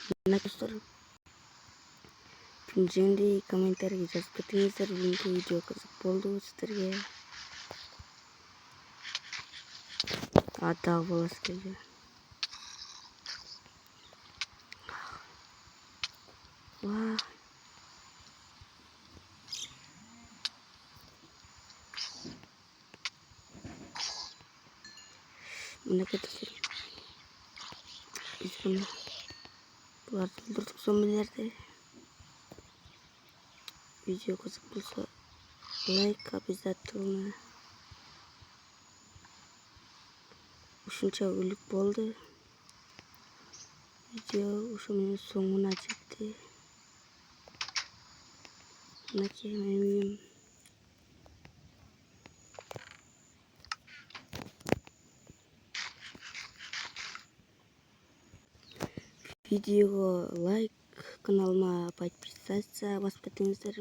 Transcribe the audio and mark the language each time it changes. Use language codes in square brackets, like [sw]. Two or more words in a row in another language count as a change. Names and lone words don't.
[kk] достор. Жөнді комментарийге жазып кетіңіздер. Бүгінгі видео қызық болды сіздерге. Дағы боласы келді. Вау. Мына кетесің. Біз бұларды өлтірдік зомбилерді. Видео қызық болса лайк обязательно. [ky] Ушунча өлүк болды. Видео ушунун соңуна жетти. Мынакей менин үйүм. Видеого лайк, каналыма подписаться басып кетиңиздер.